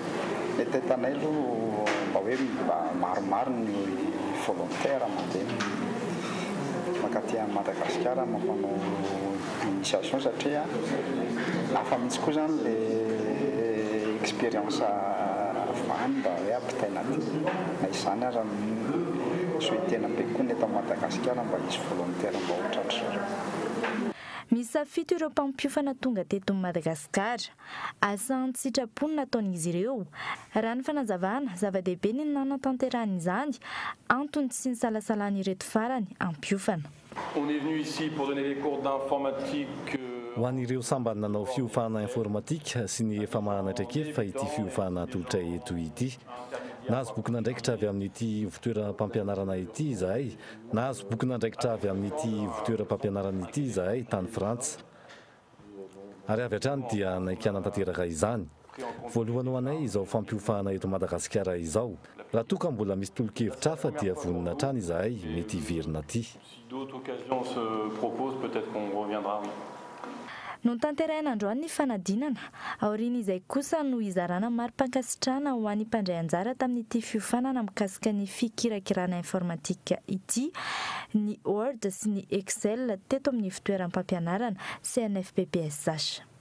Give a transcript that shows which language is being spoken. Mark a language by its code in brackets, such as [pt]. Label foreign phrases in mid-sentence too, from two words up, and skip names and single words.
[mg] Mety tanay aloha mba hoe maromaro ny volontaire mandeha makaty Madagasikara mampanao initiation satria lafa mihitsy koa zany [fr] le expérience [mg] avany mba hoe ampitaina aty na izany ara soitena be koa ny eto Madagasikara mba hisy volontaire mba ohatratra. Misafito ireo mpampiofana tonga teto Madagasikara. Asa sitrapony nataon'izy ireo. Raha ny fanazavana, zava-dehibe ny nanatanterahana izany, antony sy ny salasalany ireto farany ampiofana. [fr] On est venu ici pour donner des cours d'informatique. [mg] Ho an'ireo sambany nanao fiofana informatika sy ny efa mahanatra kely fa ity fiofana tolotra eto ity. Nahazo boky nandraikitra avy amin'ity fitoeram-pampianarana ity izahay, nahazo boky nandraikitra avy amin'ity fitoeram-pampianarana ity izahay tany Frantsa. Ary avy hatrany dia naikiana tanteraka izany. Voalohany ho anay izao fampiofana eto Madagasikara izao. Raha toa ka mbola misy tolo-kevitra hafa dia vonona hatrany izahay mety hiverina aty. [fr] Si d'autres occasions se proposent, peut-être qu'on reviendra. [mg] no tanterahina androany ny fanadinana aoriana izay kosa no izarana mari-pankasitrahana ho an'ny mpandray anjara tamin'ity fiofanana mikasika ny fikirakirana informatika ity ny Word sy ny Excel teto amin'ny fitoeram-pampianarana CNFPPS Zash.